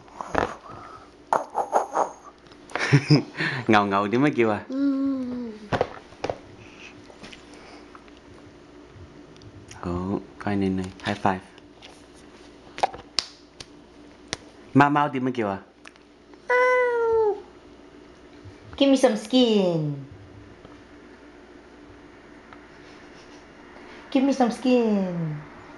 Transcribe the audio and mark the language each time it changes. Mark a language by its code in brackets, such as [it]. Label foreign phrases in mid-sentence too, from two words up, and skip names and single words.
[yue] 牛牛點樣叫啊？好，乖女女 ， [en] high five。 [yue] 貓貓點樣叫啊？ [en] Give me some skin. Give me some skin.